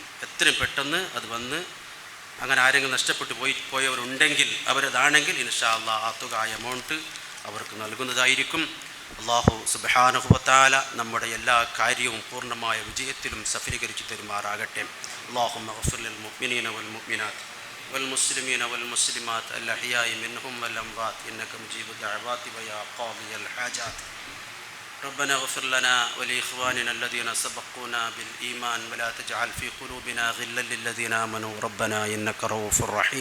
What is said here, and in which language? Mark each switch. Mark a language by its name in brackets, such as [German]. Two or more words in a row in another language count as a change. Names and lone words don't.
[Malayalam] എത്രയും പെട്ടെന്ന് അത് വന്ന് അങ്ങനെ ആരെങ്കിലും നഷ്ടപ്പെട്ടു പോയവരുണ്ടെങ്കിൽ അവരതാണെങ്കിൽ [Arabic] إن شاء الله [Malayalam] ആ തുക, എമൗണ്ട് അവർക്ക് നൽകുന്നതായിരിക്കും. [Arabic] الله سبحانه وتعالى [Malayalam] നമ്മുടെ എല്ലാ കാര്യവും പൂർണ്ണമായ വിജയത്തിലും സഫലീകരിച്ചു തരുമാറാകട്ടെ. [Arabic] اللهم اغفر للمؤمنين والمؤمنات والمسلمين والمسلمات الأحياء منهم والأموات إنك مجيب الدعوات ويا قاضي الحاجات. ربنا اغفر لنا ولإخواننا الذين سبقونا بالإيمان ولا تجعل في قلوبنا غلا للذين آمنوا ربنا إنك رؤوف رحيم.